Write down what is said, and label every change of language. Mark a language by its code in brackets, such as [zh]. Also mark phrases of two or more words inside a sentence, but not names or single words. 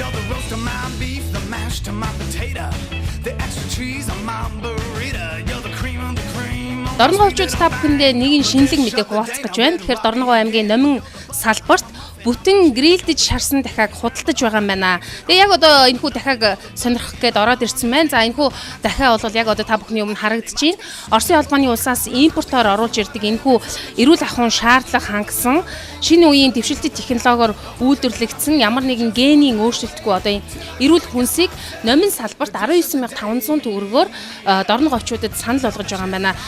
[en] roast of my beef, the mash to my potato, the extra cheese on my burrito. You're the cream of the cream. [mn] Дорногов хөвчүүд та бүхэндээ нэгэн шинэлэг мэдээг хуваалцах гэж байна. Тэгэхээр Дорногов аймгийн Номин салбарт бүтэн грилдэж шарсан дахиаг худалдаж байгаа юм байна. Тэгээ яг одоо энэхүү дахиаг сонирхох гээд ороод ирсэн байна. За энэхүү дахиа бол яг одоо та бүхний өмнө харагдаж байна. Оросын холбооны улсаас импортоор оруулж ирдэг энэхүү эрүүл ахуйн шаардлага хангасан шинэ үеийн дэвшилтэт технологиор үйлдвэрлэгдсэн ямар нэгэн генийн өөрчлөлтгүй одоо эрүүл хүнсийг Номин салбарт 19,500 төгрөгөөр Дорногов хөвчүүдэд санал болгож байгаа юм байна.